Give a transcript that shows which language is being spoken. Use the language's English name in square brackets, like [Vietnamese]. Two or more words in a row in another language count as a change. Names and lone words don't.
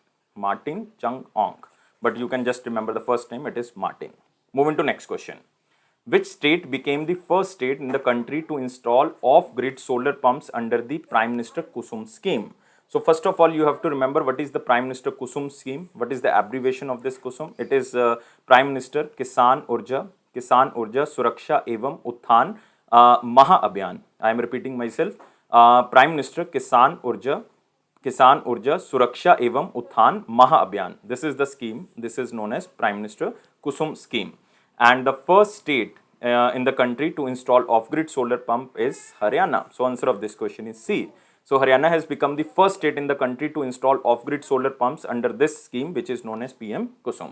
[English] But you can just remember the first name, it is Martin. Moving to next question. Which state became the first state in the country to install off-grid solar pumps under the Prime Minister KUSUM scheme? So first of all, you have to remember what is the Prime Minister KUSUM scheme. What is the abbreviation of this KUSUM? It is Prime Minister Kisan Urja Suraksha Evam Utthan Maha Abhiyan. I am repeating myself. Prime Minister Kisan Urja Suraksha Evam Utthan Maha Abhiyan. This is the scheme. This is known as Prime Minister KUSUM scheme. And the first state in the country to install off-grid solar pump is Haryana. So answer of this question is C. So Haryana has become the first state in the country to install off-grid solar pumps under this scheme, which is known as PMKUSUM.